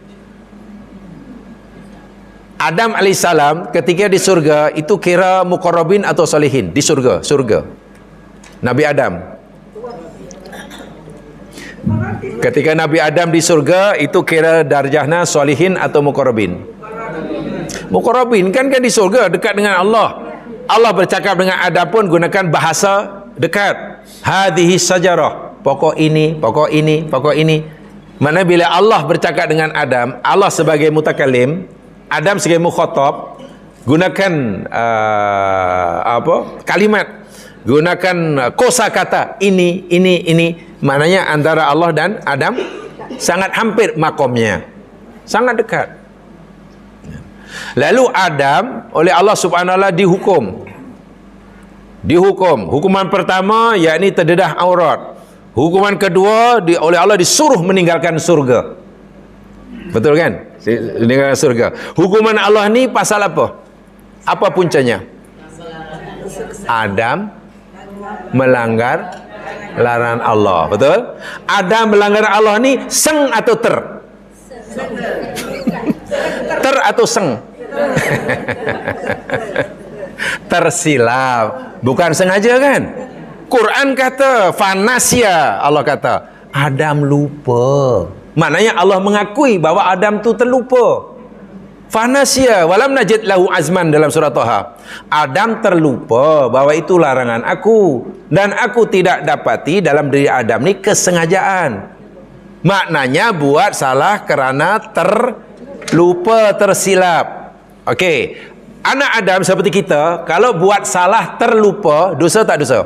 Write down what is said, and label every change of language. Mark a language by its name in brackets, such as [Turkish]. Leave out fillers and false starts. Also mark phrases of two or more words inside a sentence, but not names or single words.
[Malay] Adam alaihissalam ketika di surga itu kira muqarrabin atau solihin di surga. Nabi Adam ketika Nabi Adam di surga itu kira darjahnya solihin atau muqarrabin. Muqarrabin kan di surga dekat dengan Allah. Allah bercakap dengan Adam pun gunakan bahasa dekat. [Arabic] هذه الشجرة, [Malay] pokok ini. Mana bila Allah bercakap dengan Adam, Allah sebagai mutakalim, Adam sebagai mukhatab, gunakan kalimat, gunakan kosakata ini. Maknanya antara Allah dan Adam sangat hampir makomnya, sangat dekat. Lalu Adam oleh Allah [Arabic] سبحانه وتعالى [Malay] dihukum. Hukuman pertama yakni terdedah aurat. Hukuman kedua oleh Allah disuruh meninggalkan surga. Betul kan? Meninggalkan surga. Hukuman Allah ni pasal apa? Apa puncanya? Adam melanggar larangan Allah. Betul? Adam melanggar Allah ni seng atau ter? Ter atau seng? tersilap, bukan sengaja kan? Quran kata fanasya, Allah kata Adam lupa. Maknanya Allah mengakui bahwa Adam tu terlupa. [Arabic] فنسي ولم نجد له عزما [Malay] dalam surah Taha. Adam terlupa bahwa itu larangan aku, dan aku tidak dapati dalam diri Adam ni kesengajaan. Maknanya buat salah kerana terlupa, tersilap. Okey. Anak Adam seperti kita, kalau buat salah terlupa, dosa tak dosa?